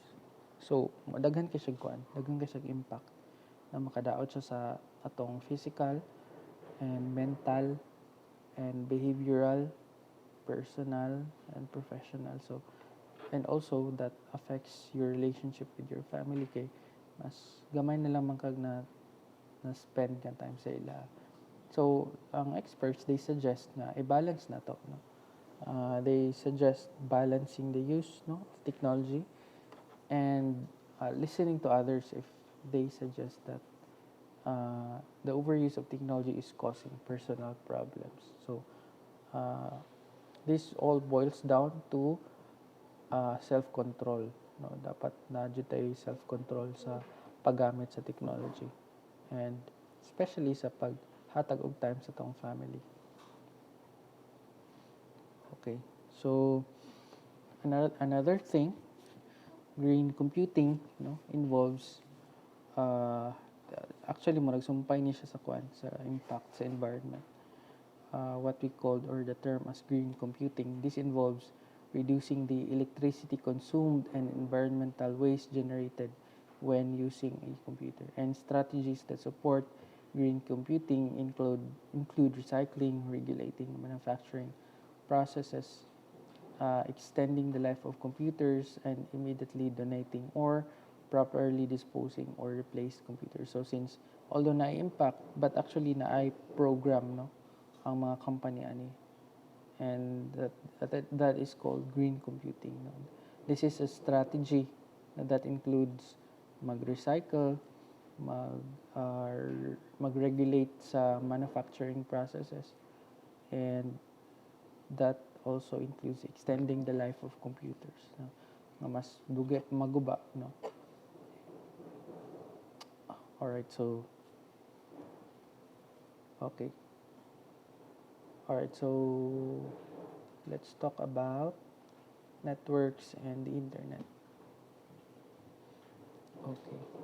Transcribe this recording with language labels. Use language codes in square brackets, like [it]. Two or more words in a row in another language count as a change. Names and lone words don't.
[en] So, [ceb] daghan kay siya kuan, daghan kay siya impact na makadaot siya sa atong [en] physical and mental and behavioral, personal and professional. So, and also that affects your relationship with your family [ceb] kay mas gamay na lang man kag na spend ka time sa ila. So, ang experts, [en] they suggest [ceb] na i-balance na to, no? [en] They suggest balancing the use, no, of technology and listening to others if they suggest that the overuse of technology is causing personal problems. So, this all boils down to self-control. No? [ceb] Dapat na tayo self-control sa paggamit sa technology. [en] And especially [ceb] sa paghatag og time sa tong family. [en] Okay. So, another thing, green computing, no, involves actually [ceb] mo nagsumpay ni siya sa sa impact sa environment. [en] What we called or the term as green computing. This involves reducing the electricity consumed and environmental waste generated when using a computer. And strategies that support green computing include recycling, regulating manufacturing processes, extending the life of computers, and immediately donating or properly disposing or replace computers. So since although [ceb] na-impact, but actually na-program, no, ang mga company ani, [en] and that is called green computing, no? This is a strategy that includes [ceb] mag-recycle, mag-regulate sa [en] manufacturing processes, and that also includes extending the life of computers, no? [ceb] Nga mas maguba, no? [en] Alright, so okay. Alright, so let's talk about networks and the internet. Okay.